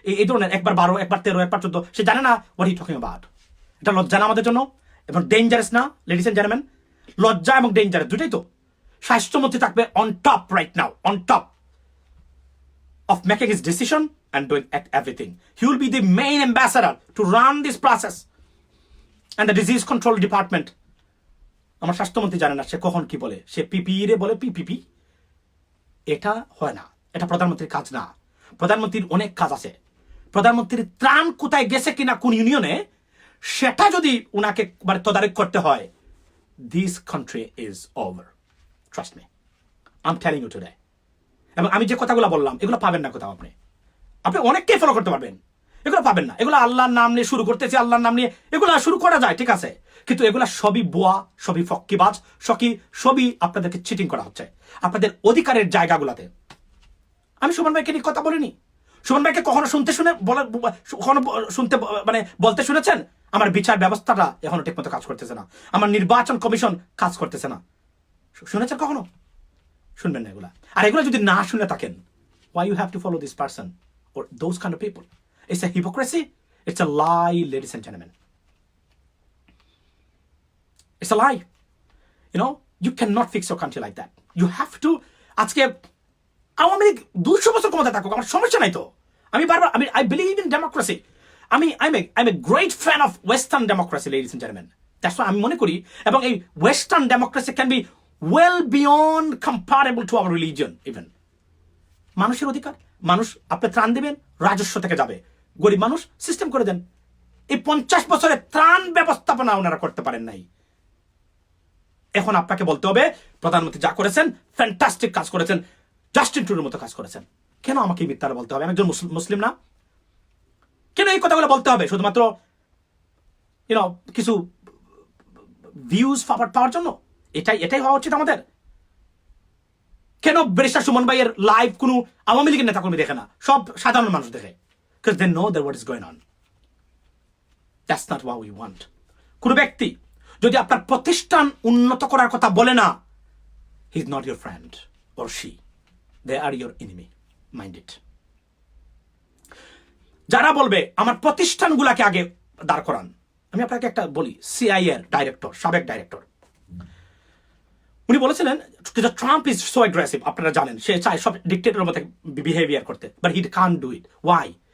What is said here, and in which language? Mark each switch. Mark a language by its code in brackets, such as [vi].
[bn] এই ধরনের একবার 12, একবার 13, একবার 14, সে জানে না [en] What he talking about. [bn] এটা লজ্জা না আমাদের জন্য, এবং ডেঞ্জারাস না [en] Ladies and gentleman? [bn] লজ্জা এবং ডেঞ্জারাস দুটাই তো। স্বাস্থ্যমন্ত্রী থাকবে [en] On top right now, on top of making his decision and doing everything. He will be the main ambassador to run this process and the disease control department. [bn] আমার স্বাস্থ্যমন্ত্রী জানে না সে কখন কি বলে, সে পিপি রে বলে পিপিপি। এটা হয় না, এটা প্রধানমন্ত্রীর কাজ না। প্রধানমন্ত্রীর অনেক কাজ আছে। প্রধানমন্ত্রীর ত্রাণ কোথায় গেছে কিনা কোন ইউনিয়নে, সেটা যদি উনাকে মানে তদারক করতে হয়, [en] this country is over. Trust me. I'm telling you today. [bn] এবং আমি যে কথাগুলো বললাম এগুলো পাবেন না কোথাও। আপনি অনেককেই ফলো করতে পারবেন, এগুলো পাবেন না। এগুলো আল্লাহর নাম নিয়ে শুরু করতেছি, আল্লাহর নাম নিয়ে এগুলো শুরু করা যায়, ঠিক আছে, কিন্তু এগুলা সবই বোয়া, সবই ফক্কিবাজ, সবই আপনাদেরকে চিটিং করা হচ্ছে আপনাদের অধিকারের জায়গাগুলোতে। আমি সুমন ভাইকে নিয়ে কথা বলিনি। সুমন ভাইকে কখনো মানে বলতে শুনেছেন আমার বিচার ব্যবস্থাটা এখনো ঠিকমতো কাজ করতেছে না, আমার নির্বাচন কমিশন কাজ করতেছে না? শুনেছেন কখনো? শুনবেন না এগুলা। আর এগুলো যদি না শুনে থাকেন, [en] why you have to follow this person or those kind of people? It's a hypocrisy. It's a lie, ladies and gentlemen. It's a lie. You know, you cannot fix your country like that. You have to. [bn] আজকে আওয়ামী লীগ 200 বছর ক্ষমতা থাকুক, আমার সমস্যা নাই তো। আমি বারবার [en] I believe in democracy. I'm a great fan of Western democracy, ladies and gentlemen. That's why [bn] আমি মনে করি, এবং এই [en] Western democracy can be well beyond comparable to our religion even. [bn] মানুষের অধিকার, মানুষ আপনি ত্রাণ দেবেন, রাজস্ব থেকে যাবে, গরিব মানুষ সিস্টেম করে দেন। এই 50 বছরে ত্রাণ ব্যবস্থাপনা ওনারা করতে পারেন নাই। এখন আপনাকে বলতে হবে প্রধানমন্ত্রী যা করেছেন ফ্যান্টাস্টিক কাজ করেছেন, জাস্টিন ট্রুডোর মতো কাজ করেছেন। কেন আমাকে মিথ্যাটা বলতে হবে? আমি একজন মুসলিম না? কেন এই কথাগুলো বলতে হবে শুধুমাত্র কিছু ভিউজ পাওয়ার জন্য? এটাই হওয়া উচিত আমাদের। কেন ব্যারিস্টার সুমন ভাইয়ের লাইভ কোনো আওয়ামী লীগের নেতা কর্মী দেখে না, সব সাধারণ মানুষ দেখে? [en] because they know that what is going on. That's not what we want. [bn] কোনো ব্যক্তি যদি আপনার প্রতিষ্ঠান উন্নত করার কথা বলে না, [en] he is not your friend or she, they are your enemy. Mind it. [bn] যারা বলবে আমার প্রতিষ্ঠানগুলোকে আগে দাঁড় করান, আমি আপনাকে একটা বলি, সিআইএ এর ডাইরেক্টর, সাবেক ডাইরেক্টর, উনি বলেছিলেন [en] Trump is so aggressive, [bn] আপনারা জানেন সে চায় সব ডিক্টেটরের মতো বিহেভিয়ার করতে, [en] But he can't do it. Why?